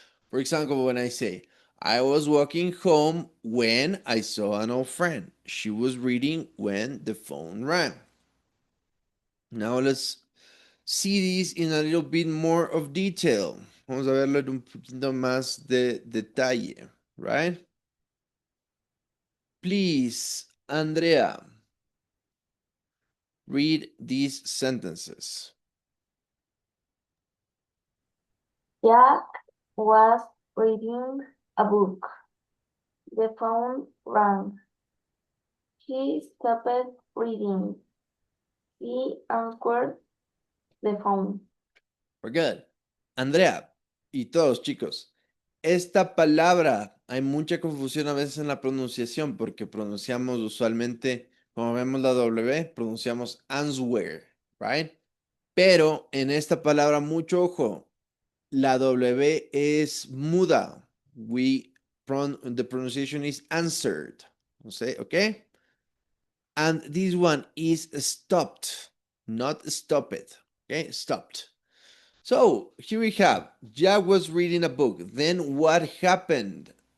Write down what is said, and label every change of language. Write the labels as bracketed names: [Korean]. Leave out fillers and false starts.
[English] For example, when I say, I was walking home when I saw an old friend. She was reading when the phone rang. Now let's see this in a little bit more of detail. [Spanish] Vamos a verlo en un poquito más de detalle, right? [English] Please, Andrea, read these sentences. Jack was reading a book. The phone rang. He stopped reading. He answered the phone. We're good. [Spanish] Andrea y todos, chicos, esta palabra, hay mucha confusión a veces en la pronunciación porque pronunciamos usualmente, como vemos la W, pronunciamos answer, right? Pero en esta palabra, mucho ojo, la W es muda. [English] The pronunciation is answered. Okay? And this one is stopped, not stopped. Okay? Stopped. So here we have, Jack was reading a book. Then what happened?